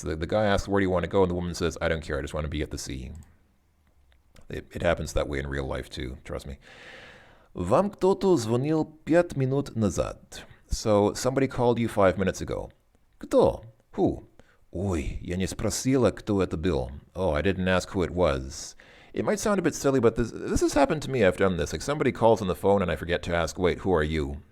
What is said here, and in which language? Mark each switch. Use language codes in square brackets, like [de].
[en] The guy asks, where do you want to go? And the woman says, I don't care, I just want to be at the sea. It happens that way in real life too, trust me. [ru] Вам кто-то звонил 5 минут назад. [en] So somebody called you 5 minutes ago. [ru] Кто? Who? Ой, я не спросила, кто это был. [en] Oh, I didn't ask who it was. It might sound a bit silly, but this has happened to me. I've done this. Like somebody calls on the phone and I forget to ask, wait, who are you?